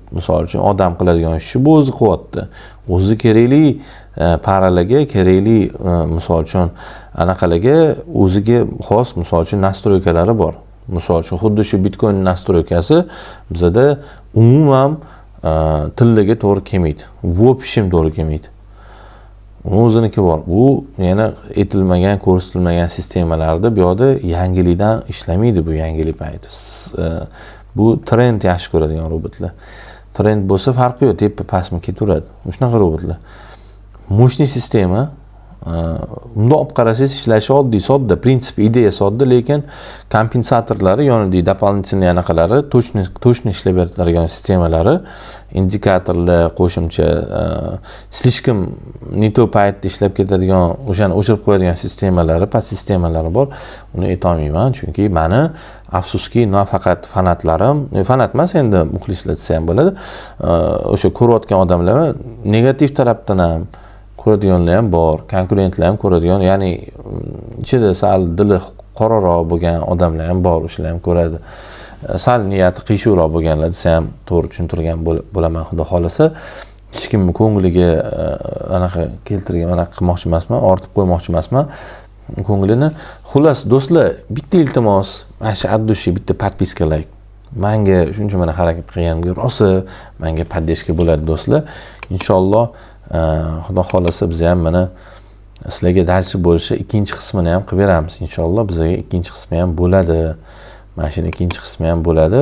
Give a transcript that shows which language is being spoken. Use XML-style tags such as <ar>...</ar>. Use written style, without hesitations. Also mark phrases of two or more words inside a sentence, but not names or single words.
<uz>Misol uchun odam qiladigan ishni bu o'zi qilyapti. O'zi kerakli paralarga, kerakli misol uchun anaqalarga o'ziga xos misol uchun nastroykalari bor. Misol uchun xuddi shu Bitcoin nastroykasi bizda umuman tillarga to'g'ri kelmaydi.</uz> <ru>В общем</ru> <uz>to'g'ri kelmaydi. O'ziniki bor. Bu yana etilmagan, ko'rsatilmagan sistemalarda bu yerda yangilikdan ishlamaydi, bu yangilik payti. Bu trend yaxshi ko'radigan robotlar. Trend bo'lsa farqi yo'q, tepa pastmi ketaveradi. Shunaqa robotlar. Mo'shniy sistema, unda olib qarasangiz ishlashi oddiy, sodda, prinsip, ideya sodda, lekin kompensatorlari, yonida дополнительный anaqalari, точно ishlab beradigan sistemalari, indikatorlar, qo'shimcha,</uz> <ru>слишком не то</ru> <uz>paytda ishlab ketadigan, o'shani o'chirib qo'yadigan sistemalari, past sistemalari bor. Uni aytolmayman, chunki meni afsuski nafaqat fanatlarim, fanat emas, endi muxlislar desa ham bo'ladi. O'sha ko'rayotgan odamlar negativ tarafdan ham ko'radiganlar ham bor, konkurentlar ham ko'radigan, ya'ni ichida sal dili qoraroq bo'lgan odamlar ham bor, o'shalar ham ko'radi. Sal niyati qiyshuvroq bo'lganlar desa ham to'g'ri tushuntirgan bo'laman, xudo xolasa. Hech kimning ko'ngliga anaqa keltirgan, anaqa qilmoqchi emasman, ortib qo'ymoqchi emasman. ko'nglini. Xullas do'stlar, bitta iltimos, mana shu</uz> <ru>от души</ru> <uz>bitta подписка layk. Menga shuncha mana harakat qilganimga rosa menga поддержка bo'ladi do'stlar. Inshaalloh Xudo xolasa biz ham mana sizlarga dalshi bo'lishi ikkinchi qismini ham qilib beramiz. Inshaalloh bizga ikkinchi qismi ham bo'ladi. Mana shuni ikkinchi qismi ham bo'ladi.</uz>